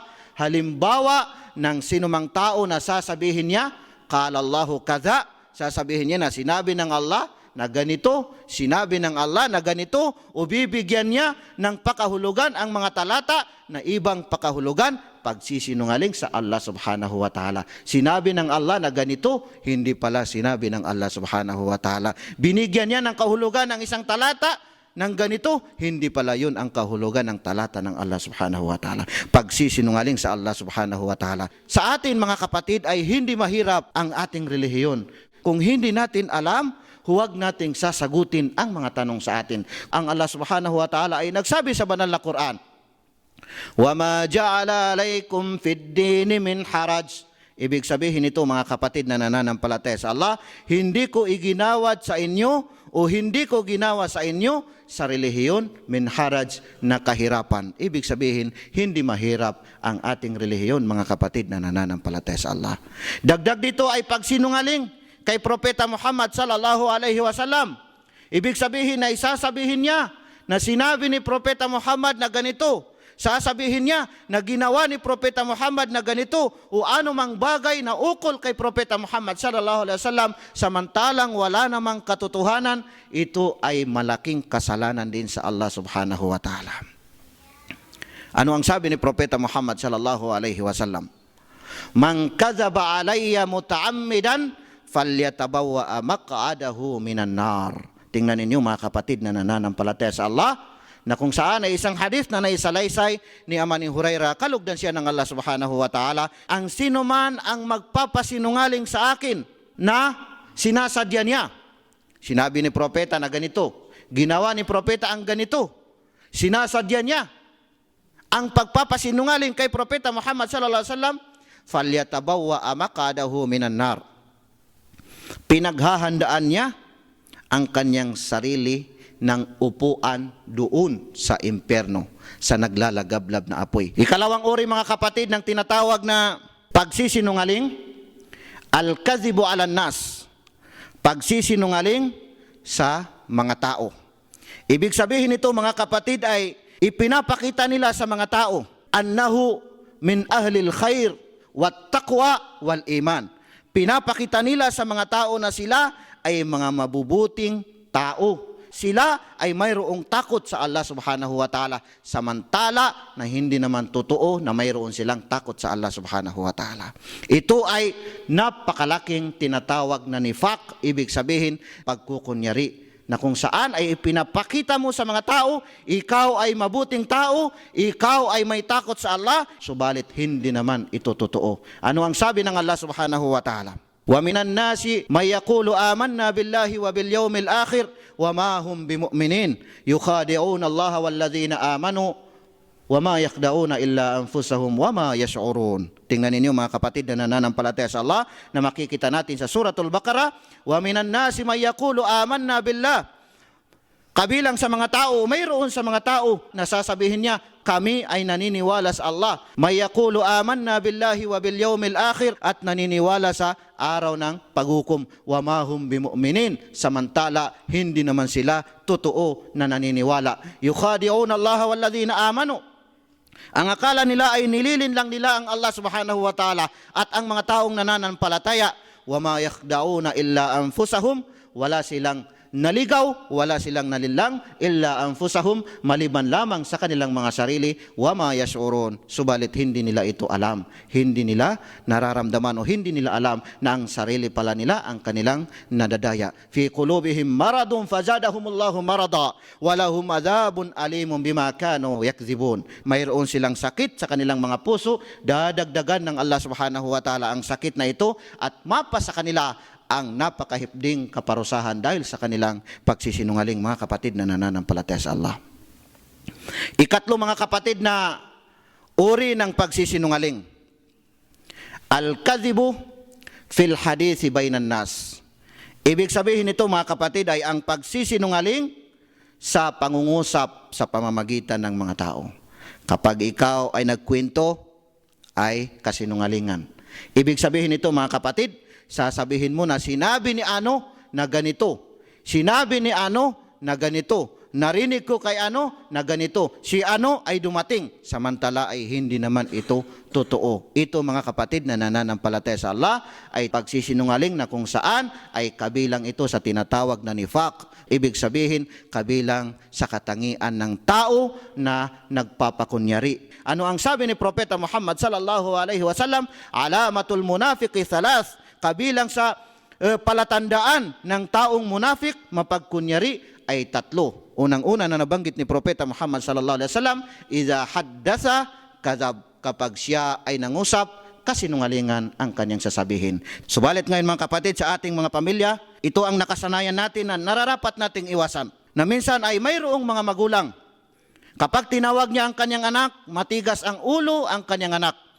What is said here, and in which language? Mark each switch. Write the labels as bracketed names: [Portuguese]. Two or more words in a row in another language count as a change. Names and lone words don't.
[Filipino] Halimbawa ng sinumang tao na sasabihin niya, [Arabic] قال الله كذا, [Filipino] sasabihin niya na sinabi ng Allah na ganito, sinabi ng Allah na ganito, o bibigyan niya ng pakahulugan ang mga talata na ibang pakahulugan, pagsisinungaling sa Allah [Arabic] سبحانه وتعالى. [Filipino] Sinabi ng Allah na ganito, hindi pala sinabi ng Allah [Arabic] سبحانه وتعالى. [Filipino] Binigyan niya ng kahulugan ng isang talata ng ganito, hindi pala yun ang kahulugan ng talata ng Allah [Arabic] سبحانه وتعالى. [Filipino] Pagsisinungaling sa Allah [Arabic] سبحانه وتعالى. [Filipino] Sa atin, mga kapatid, ay hindi mahirap ang ating relihiyon. Kung hindi natin alam, huwag nating sasagutin ang mga tanong sa atin. Ang Allah [Arabic] سبحانه وتعالى [Filipino] ay nagsabi sa banal na Quran, [Arabic] وَمَا جَعَلَ عَلَيْكُمْ فِي الدِّينِ مِنْ حَرَجٍ [Filipino] Ibig sabihin nito mga kapatid na nananampalataya sa Allah, hindi ko iginawad sa inyo o hindi ko ginawa sa inyo sa relihiyon [Arabic] من حرج [Filipino] na kahirapan. Ibig sabihin, hindi mahirap ang ating relihiyon mga kapatid na nananampalataya sa Allah. Dagdag dito ay pagsinungaling kay Propeta Muhammad [Arabic] صلى الله عليه وسلم. [Filipino] Ibig sabihin na isasabihin niya na sinabi ni Propeta Muhammad na ganito, sasabihin niya na ginawa ni Propeta Muhammad na ganito o anumang bagay na ukol kay Propeta Muhammad [Arabic] صلى الله عليه وسلم [Filipino] samantalang wala namang katotohanan, ito ay malaking kasalanan din sa Allah [Arabic] سبحانه وتعالى. [Filipino] Ano ang sabi ni Propeta Muhammad [Arabic] صلى الله عليه وسلم? من كذب علي متعمدا فليتبوأ مقعده من النار. [Filipino] Tingnan ninyo mga kapatid na nananampalataya sa Allah, na kung saan ay isang hadith na naisalaysay ni Amani Hurairah, kalugdan siya ng Allah [Arabic] سبحانه وتعالى, [Filipino] ang sino man ang magpapasinungaling sa akin na sinasadya niya. Sinabi ni Propeta na ganito, ginawa ni Propeta ang ganito, sinasadya niya ang pagpapasinungaling kay Propeta Muhammad [Arabic] صلى الله عليه وسلم, فليتبوأ مقعده من النار. [Filipino] Pinaghahandaan niya ang kanyang sarili ng upuan doon sa impyerno, sa naglalagablab na apoy. Ikalawang uri mga kapatid ng tinatawag na pagsisinungaling, [Arabic] الكذب على الناس, [Filipino] pagsisinungaling sa mga tao. Ibig sabihin nito mga kapatid ay ipinapakita nila sa mga tao, [Arabic] أنه من أهل الخير والتقوى والإيمان. [Filipino] Pinapakita nila sa mga tao na sila ay mga mabubuting tao. Sila ay mayroong takot sa Allah [Arabic] سبحانه وتعالى, [Filipino] samantala na hindi naman totoo na mayroon silang takot sa Allah [Arabic] سبحانه وتعالى. [Filipino] Ito ay napakalaking tinatawag na nifaq, ibig sabihin pagkukunyari, na kung saan ay ipinapakita mo sa mga tao, ikaw ay mabuting tao, ikaw ay may takot sa Allah, subalit hindi naman ito totoo. Ano ang sabi ng Allah [Arabic] سبحانه وتعالى? ومن الناس من يقول آمنا بالله وباليوم الآخر وما هم بمؤمنين يخادعون الله والذين آمنوا وما يخدعون إلا أنفسهم وما يشعرون. [Filipino] Tingnan ninyo mga kapatid na nananampalataya sa Allah na makikita natin sa Suratul Baqarah, [Arabic] ومن الناس من يقول آمنا بالله. [Filipino] Kabilang sa mga tao, mayroon sa mga tao na sasabihin niya, kami ay naniniwala sa Allah. [Arabic] من يقول آمنا بالله وباليوم الآخر, [Filipino] at naniniwala sa araw ng paghukom. [Arabic] وما هم بمؤمنين, [Filipino] samantala hindi naman sila totoo na naniniwala. [Arabic] يخادعون الله والذين آمنوا. [Filipino] Ang akala nila ay nililin lang nila ang Allah [Arabic] سبحانه وتعالى [Filipino] at ang mga taong nananampalataya. [Arabic] وما يخدعون إلا أنفسهم, [Filipino] wala silang naligaw, wala silang nalilang, [Arabic] إلا أنفسهم, [Filipino] maliban lamang sa kanilang mga sarili, [Arabic] وما يشعرون, [Filipino] subalit hindi nila ito alam, hindi nila nararamdaman o hindi nila alam na ang sarili pala nila ang kanilang nadadaya. [Arabic] في قلوبهم مرض فزادهم الله مرضا ولهم عذاب أليم بما كانوا يكذبون. [Filipino] Mayroon silang sakit sa kanilang mga puso, dadagdagan ng Allah [Arabic] سبحانه وتعالى [Filipino] ang sakit na ito at mapa sa kanila ang napakahipding kaparusahan dahil sa kanilang pagsisinungaling mga kapatid na nananampalataya sa Allah. Ikatlo mga kapatid na uri ng pagsisinungaling, [Arabic] الكذب في الحديث بين الناس. [Filipino] Ibig sabihin nito mga kapatid ay ang pagsisinungaling sa pangungusap sa pamamagitan ng mga tao. Kapag ikaw ay nagkwento, ay kasinungalingan. Ibig sabihin nito mga kapatid, sasabihin mo na sinabi ni ano na ganito, sinabi ni ano na ganito, narinig ko kay ano na ganito, si ano ay dumating, samantala ay hindi naman ito totoo. Ito mga kapatid na nananampalataya sa Allah ay pagsisinungaling na kung saan ay kabilang ito sa tinatawag na nifaq. Ibig sabihin kabilang sa katangian ng tao na nagpapakunyari. Ano ang sabi ni Propeta Muhammad [Arabic] صلى الله عليه وسلم? علامة المنافق ثلاث, [Filipino] kabilang sa palatandaan ng taong munafik, mapagkunyari, ay tatlo. Unang-una na nabanggit ni Propeta Muhammad [Arabic] صلى الله عليه وسلم, إذا حدث كذب, [Filipino] kapag siya ay nangusap, kasinungalingan ang kanyang sasabihin. Subalit ngayon mga kapatid, sa ating mga pamilya, ito ang nakasanayan natin na nararapat nating iwasan. Na minsan ay mayroong mga magulang, kapag tinawag niya ang kanyang anak, matigas ang ulo ang kanyang anak.